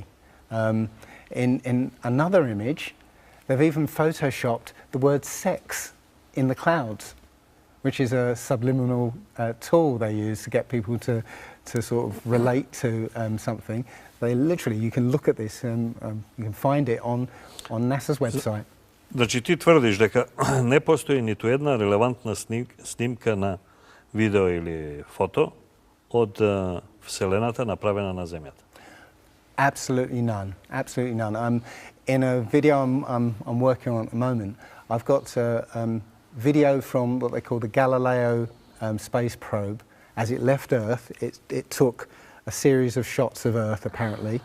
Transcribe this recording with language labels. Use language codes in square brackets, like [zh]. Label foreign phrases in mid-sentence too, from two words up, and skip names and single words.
[en] In another image, they've even photoshopped the word sex in the clouds, which is a subliminal tool they use to get people to sort of relate to something. They literally, you can look at this and you can find it on NASA's website. [mk] Значи ти тврдиш дека не постои ниту една релевантна снимка на видео или фото од Вселената направена на Земјата? [en] Absolutely none. Absolutely none. In a video I'm working on at the moment, I've got a video from what they call the Galileo space probe. As it left Earth, it took a series of shots of Earth, apparently.